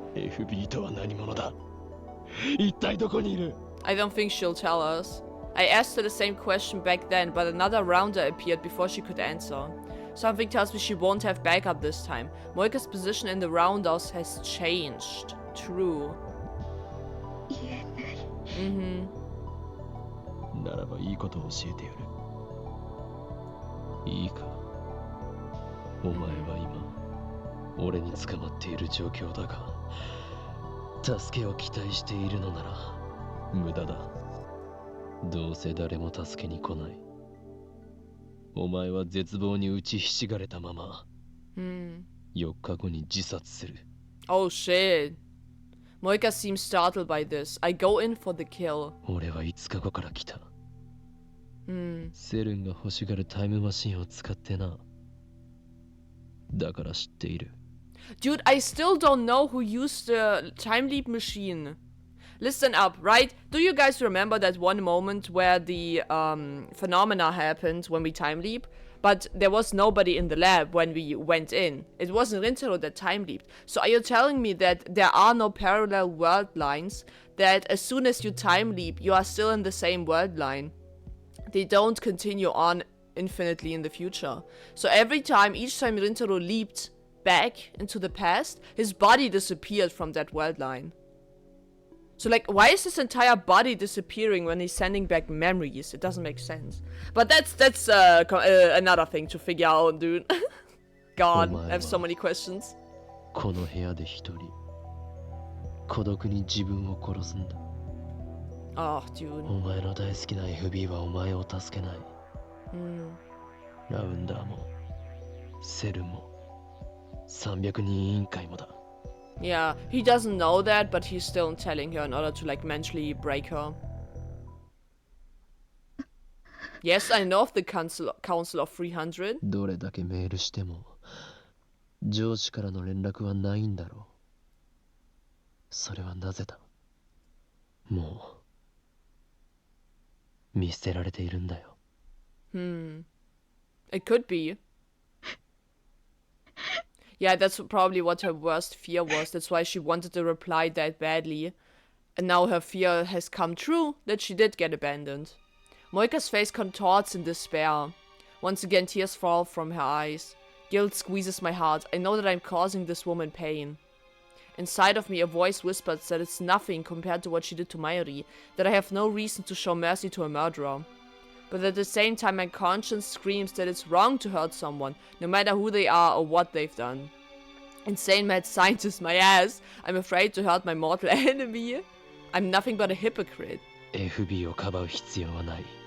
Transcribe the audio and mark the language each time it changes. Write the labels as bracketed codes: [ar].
[ja] FB とは何者だ。一体どこにいる？ [en] I don't think she'll tell us. I asked her the same question back then, but another rounder appeared before she could answer. Something tells me she won't have backup this time. Moika's position in the roundhouse has changed. True. [ja] 言えないならばいいことを教えてやる。いいか。お前は今、俺に捕まっている状況だが、助けを期待しているのなら無駄だ。どうせ誰も助けに来ない。お前は絶望に打ちひしがれたまま、4日後に自殺する。 [en] Oh shit. Moika seems startled by this. I go in for the kill. [ja] 俺は5日後から来た。セルンが欲しがるタイムマシンを使ってな。だから知っている。 [en] Dude, I still don't know who used the time leap machine. Listen up, right? Do you guys remember that one moment where the phenomena happened when we time leap? but there was nobody in the lab when we went in. It wasn't Rintaro that time leaped. So are you telling me that there are no parallel world lines, that as soon as you time leap, you are still in the same world line? They don't continue on infinitely in the future. So every time, each time Rintaro leaped back into the past, his body disappeared from that world line. So like, why is his entire body disappearing when he's sending back memories? It doesn't make sense. But that's another thing to figure out, dude. God, I have so many questions. [ja] この部屋で一人孤独に自分を殺すんだ。 [en] Oh, dude. [ja] お前の大好きな FB はお前を助けない。ラウンダーもセルも300人委員会もだ。 [en] Yeah, he doesn't know that, but he's still telling her in order to like mentally break her. Yes, I know of the Council of 300. [ja] どれだけメールしても上司からの連絡はないんだろう。それはなぜだ。もう見捨てられているんだよ。 [en] It could be. Yeah, that's probably what her worst fear was. That's why she wanted to reply that badly. And now her fear has come true, that she did get abandoned. Moika's face contorts in despair. Once again, tears fall from her eyes. Guilt squeezes my heart. I know that I'm causing this woman pain. Inside of me, a voice whispers that it's nothing compared to what she did to Mayuri, that I have no reason to show mercy to a murderer. But at the same time, my conscience screams that it's wrong to hurt someone, no matter who they are or what they've done. Insane mad scientist, my ass. I'm afraid to hurt my mortal enemy. I'm nothing but a hypocrite. [ja] FB をかばう必要はない。